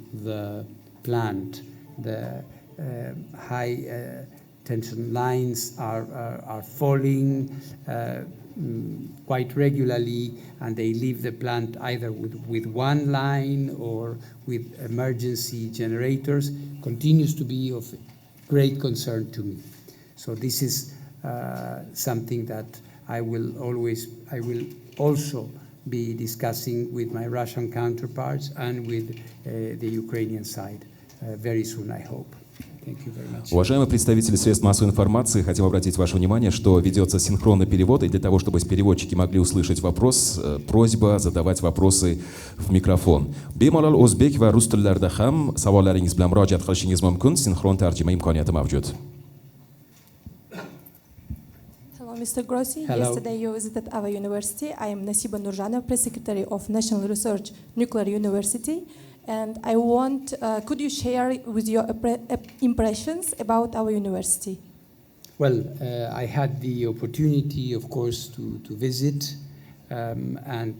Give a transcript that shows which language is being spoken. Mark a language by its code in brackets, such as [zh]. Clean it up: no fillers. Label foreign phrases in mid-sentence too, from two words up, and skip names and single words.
[en] the plant, the high tension lines are falling quite regularly, and they leave the plant either with one line or with emergency generators, continues to be of great concern to me. So this is something that I will also be discussing with my Russian counterparts and with the Ukrainian side very soon, I hope. Thank you very much. [ru] Уважаемые представители средств массовой информации, хотим обратить ваше внимание, что ведется синхронный перевод, и для того, чтобы переводчики могли услышать вопрос, просьба задавать вопросы в микрофон. [uz] Bemalol o'zbek va rus tillarida ham savollaringiz bilan murojaat qilishingiz mumkin. Sinxron tarjima imkoniyati mavjud. [en] Hello, Mr. Grossi. Hello. Yesterday you visited our university. I am Nasiba Nurjanov, Press Secretary of National Research Nuclear University. And I want, could you share with your impressions about our university? Well, I had the opportunity, of course, to visit and